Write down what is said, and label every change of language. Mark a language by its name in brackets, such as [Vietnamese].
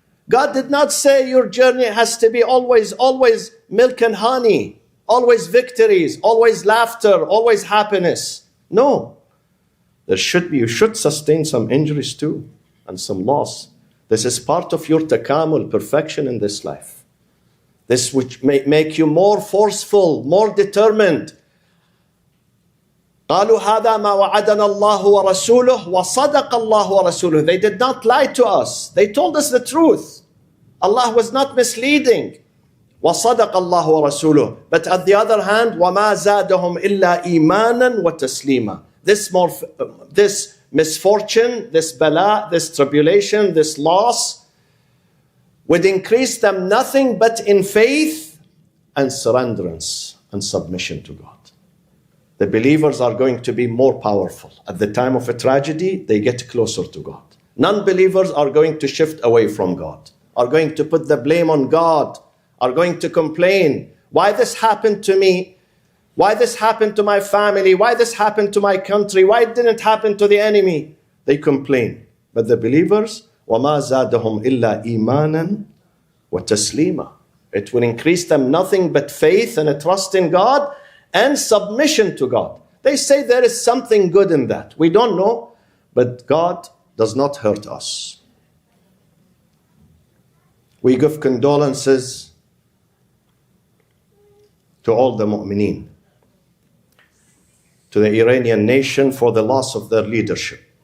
[English] God did not say your journey has to be always milk and honey, always victories, always laughter, always happiness. No. You should sustain some injuries too, and some loss. This is part of your takamul, perfection in this life. This which may make you more forceful, more determined. [Arabic] قالوا هذا ما وعدنا الله ورسوله وصدق الله ورسوله. [English] They did not lie to us. They told us the truth. Allah was not misleading. [Arabic] وصدق الله ورسوله. [English] But at the other hand, [Arabic] وما زادهم إلا إيمانا وتسليما. [English] This misfortune, this bala, this tribulation, this loss would increase them nothing but in faith and surrenderance and submission to God. The believers are going to be more powerful. At the time of a tragedy, they get closer to God. Non-believers are going to shift away from God, are going to put the blame on God, are going to complain. Why this happened to me? Why this happened to my family? Why this happened to my country? Why it didn't happen to the enemy? They complain. But the believers, [Arabic] وَمَا زَادَهُمْ إِلَّا إِيمَانًا وَتَسْلِيمًا. [English] It will increase them nothing but faith and a trust in God and submission to God. They say there is something good in that. We don't know, but God does not hurt us. We give condolences to all the mu'mineen, to the Iranian nation for the loss of their leadership.